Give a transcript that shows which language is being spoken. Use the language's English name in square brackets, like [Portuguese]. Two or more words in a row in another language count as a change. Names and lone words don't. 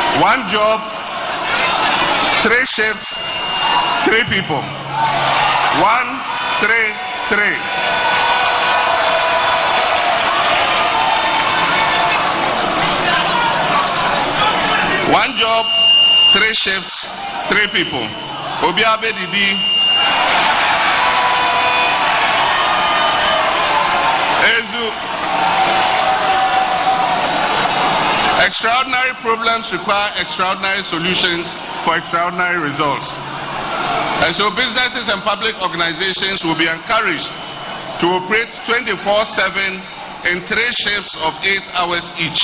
[English] 1 job, 3 shifts, 3 people. 1, 3, 3. One job, 3 shifts, 3 people. [Akan] Obiabe Didi. Ezu. [English] Extraordinary problems require extraordinary solutions for extraordinary results. And so businesses and public organizations will be encouraged to operate 24/7 in 3 shifts of 8 hours each.